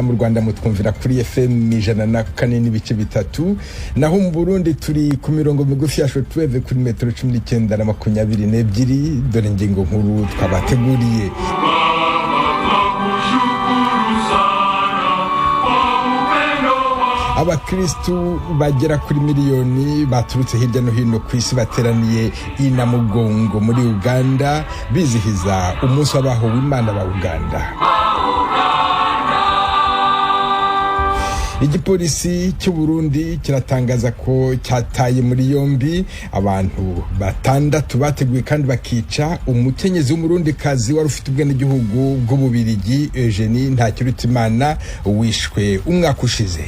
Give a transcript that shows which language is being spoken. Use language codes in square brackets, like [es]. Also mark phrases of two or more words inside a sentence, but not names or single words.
[rw] Mu Rwanda mutwumvira kuri FM 104.3, naho mu Burundi turi ku mirongo migufi ya shortwave kuri metero 19 na 22. Dore ingingo nkuru twabateguriye. Abakristu bagera kuri miliyoni baturutse hirya no hino ku isi bateraniye i Namugongo muri Uganda bizihiza umunsi w'abahowe Imana ba Uganda. Igipolisi cy'u Burundi kiratangaza ko cyataye muri yombi abantu batandatu bateguye kandi bakica umukenyezi w'umurundi kazi wari ufite ubwenegihugu bw'Ububirigi Eugenie Ntakirutimana wishwe umwaka ushize.